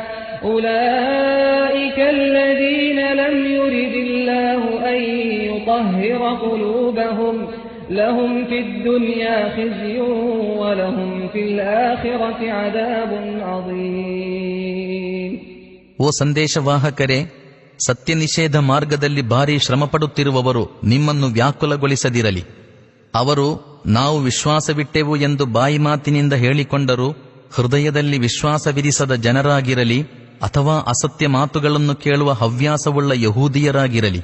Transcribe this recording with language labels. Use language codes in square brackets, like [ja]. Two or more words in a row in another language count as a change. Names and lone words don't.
[ar] أولئك الذين لم يرد الله أن يطهر قلوبهم لهم في الدنيا خزي ولهم في الآخرة عذاب عظيم. [kn] ಓ ಸಂದೇಶವಾಹಕರೇ, ಸತ್ಯ ನಿಷೇಧ ಮಾರ್ಗದಲ್ಲಿ ಭಾರೀ ಶ್ರಮಪಡುತ್ತಿರುವವರು ನಿಮ್ಮನ್ನು ವ್ಯಾಕುಲಗೊಳಿಸದಿರಲಿ. ಅವರು ನಾವು ವಿಶ್ವಾಸವಿಟ್ಟೆವು ಎಂದು ಬಾಯಿ ಮಾತಿನಿಂದ ಹೇಳಿಕೊಂಡರೂ ಹೃದಯದಲ್ಲಿ ವಿಶ್ವಾಸವಿರಿಸದ ಜನರಾಗಿರಲಿ ಅಥವಾ ಅಸತ್ಯ ಮಾತುಗಳನ್ನು ಕೇಳುವ ಹವ್ಯಾಸವುಳ್ಳ ಯಹೂದಿಯರಾಗಿರಲಿ.